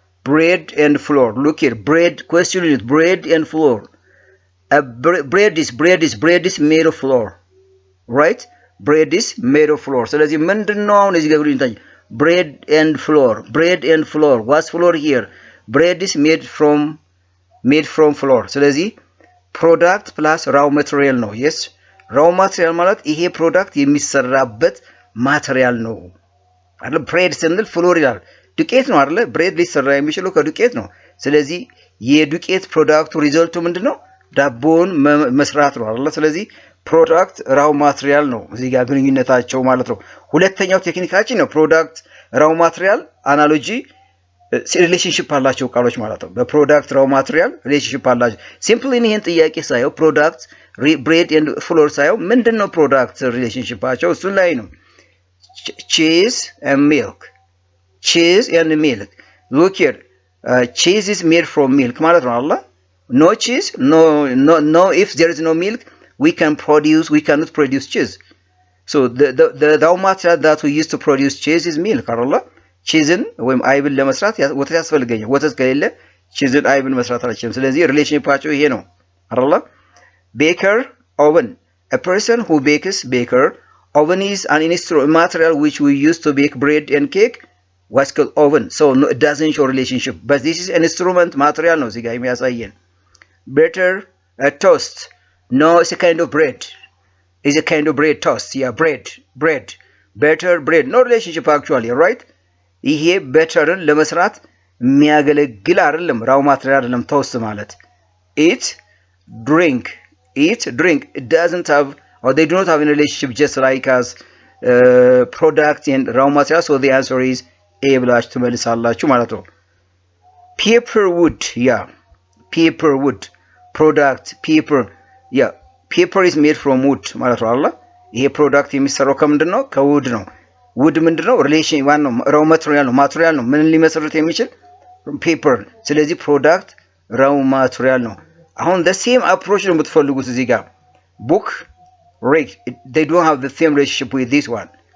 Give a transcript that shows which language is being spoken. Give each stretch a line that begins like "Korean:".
English: bread and flour look here bread question is bread and flour bread is made of flour right bread is made of flour
Amharic: ስለዚህ ምንድነው አሁን እዚህ ጋር ይንታኝ
English: bread and flour what's flour here bread is made from flour ስለዚህ product plus raw material ነው yes raw material ማለት ይሄ product የሚሰራበት
Amharic: ማቴሪያል ነው አይደል? ብሬድ ስንል ፍሎር ይላል ዱቄት ነው አይደል? ብሬድ ሊሰራ የሚችለው ከዱቄት ነው። ስለዚህ የዱቄት ፕሮዳክቱ ሪዘልቱ ምንድነው? ዳቦን መስራት ነው አይደል? ስለዚህ ፕሮዳክት ራው ማቴሪያል ነው እዚህ ጋር ግንኙነታቸው ማለት ነው። ሁለተኛው ቴክኒካችን ነው ፕሮዳክት ራው ማቴሪያል አናሎጂ ሪሌሽንሺፕ አላቸው ቃሎች ማለት ነው። በፕሮዳክት ራው ማቴሪያል ሪሌሽንሺፕ አላቸው። ሲምፕሊ ይሄን ጥያቄ ሳየው ፕሮዳክት ብሬድ ኤንድ ፍሎር ሳየው ምንድነው ፕሮዳክት ሪሌሽንሺፓቸው እሱ ላይ ነው።
English: cheese and milk, cheese and milk. Look here, cheese is made from milk
Amharic: ማለት ነው አይደል?
English: No cheese, no. If there is no milk, we cannot produce cheese. So the raw material that we use to produce cheese is milk አይደል?
Amharic: ቺዝን ወይም አይብን ለመስራት ወተት ያስፈልገኛል። ወተት ከሌለ ቺዝን አይብን መስራት አልችልም። ስለዚህ ሪሌሽንሺፓቸው ይሄ ነው አይደል?
English: Baker, oven. A person who bakes, baker. Oven is an material which we use to bake bread and cake. What's called oven? So no, it doesn't show relationship, but this is an instrument material
Amharic: ነው እዚህ ጋር የሚያሳየን።
English: Better, toast. No, it's a kind of bread. It's a kind of bread, toast. Yeah, bread. Better, bread. No relationship actually, right?
Amharic: ይሄ betterን ለመስራት የሚያገለግል አይደለም፣ ራው ማቴሪያል አይደለም toast ማለት።
English: Eat, drink. It doesn't have, or they do not have a relationship just like as product and raw material. So the answer is A
Amharic: ብላችሁ ትመልሳላችሁ ማለት ነው።
English: Paperwood, yeah, paperwood product. Paper is made from wood
Amharic: ማለት ነው አይደል? ይሄ ፕሮዳክት የሚሰራው ከምንድን ነው? ከውድ ነው። ውድ ምንድነው? ሪሌሽን ዋን ነው፣ ራው ማቴሪያል ነው። ምን ሊመሰርት የሚችል ፔፐር። ስለዚህ ፕሮዳክት ራው ማቴሪያል ነው። አሁን the same approach ነው የምትፈልጉት እዚህ ጋር
English: book, rake, they don't have the same relationship with this one.